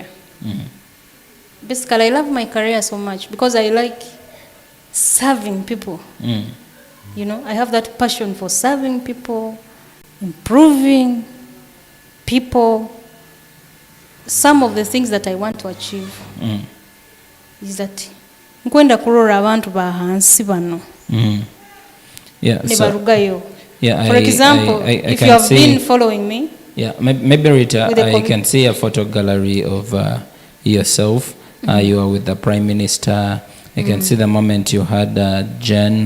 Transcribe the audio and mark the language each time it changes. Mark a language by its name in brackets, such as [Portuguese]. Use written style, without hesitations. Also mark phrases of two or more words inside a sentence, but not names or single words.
[English] Basically, I love my career so much because I like serving people. You know, I have that passion for serving people, improving people. Some of the things that I want to achieve is that [Nyoro] nkwenda kurora abantu bahansi bano. [English] Yeah, [Nyoro] Nebarugayo. [English] Yeah, for example, if you have been following me. Yeah, maybe Ritah, I can see a photo gallery of yourself. You are with the Prime Minister. I can see the moment you had Jen.